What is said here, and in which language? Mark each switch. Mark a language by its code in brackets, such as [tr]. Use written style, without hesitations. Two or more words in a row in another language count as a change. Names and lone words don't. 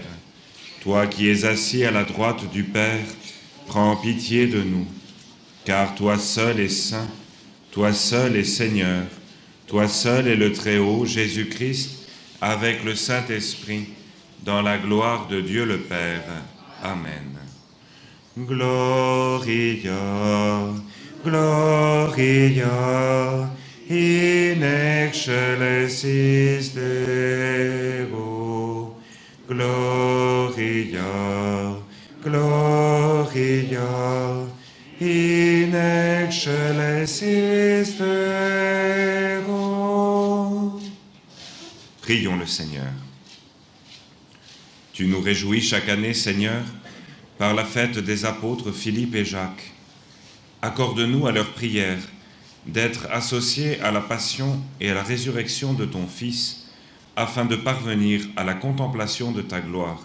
[fr] Toi qui es assis à la droite du Père, prends pitié de nous, car toi seul es saint, toi seul es Seigneur, toi seul es le Très-Haut, Jésus-Christ, avec le Saint-Esprit, dans la gloire de Dieu le Père. Amen. [la] Gloria, Gloria, in excelsis Deo. Gloria, Gloria, in excelsis Deo. [fr] Prions le Seigneur. Tu nous réjouis chaque année, Seigneur, par la fête des apôtres Philippe et Jacques. Accorde-nous à leur prière d'être associés à la passion et à la résurrection de ton Fils, afin de parvenir à la contemplation de ta gloire.